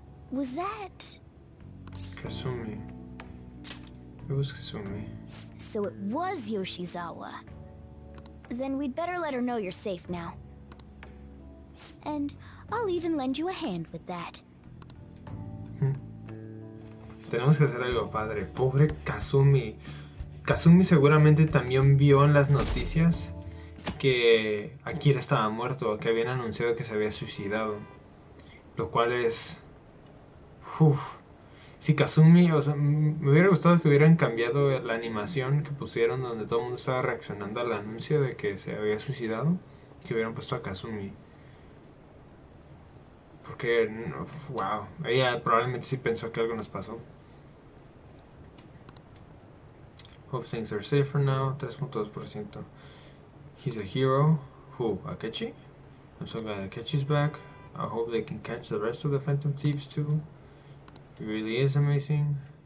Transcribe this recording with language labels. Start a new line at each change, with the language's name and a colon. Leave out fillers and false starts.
English: Was that... Kasumi. It was Kasumi. So it was Yoshizawa. Then we'd better let her know you're safe now. And I'll even lend you a hand with that.
Spanish: Tenemos que hacer algo padre. Pobre Kasumi. Kasumi seguramente también vio en las noticias que Akira estaba muerto, que habían anunciado que se había suicidado. Lo cual es... Uf. Si Kasumi, o sea, me hubiera gustado que hubieran cambiado la animación que pusieron donde todo el mundo estaba reaccionando al anuncio de que se había suicidado, que hubieran puesto a Kasumi. Porque, wow, ella probablemente sí pensó que algo nos pasó.
English: Hope things are safe for now, 3.2%. He's a hero. Who? Akechi? I'm so glad Akechi's back. I hope they can catch the rest of the Phantom Thieves too. He really is amazing.